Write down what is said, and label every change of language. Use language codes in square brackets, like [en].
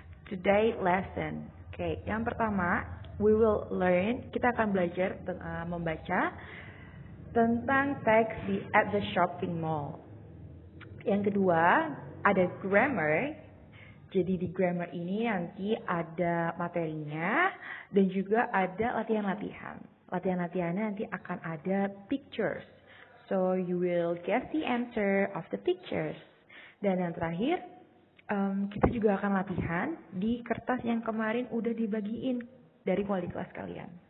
[en] Today lesson. [id] Oke, yang pertama, kita akan belajar membaca tentang teks di [en] at the shopping mall. [id] Yang kedua, ada grammar. Jadi di grammar ini nanti ada materinya dan juga ada latihan-latihan. Latihan-latihannya nanti akan ada pictures. [en] So you will guess the answer of the pictures. [id] Dan yang terakhir, kita juga akan latihan di kertas yang kemarin udah dibagiin dari wali kelas kalian.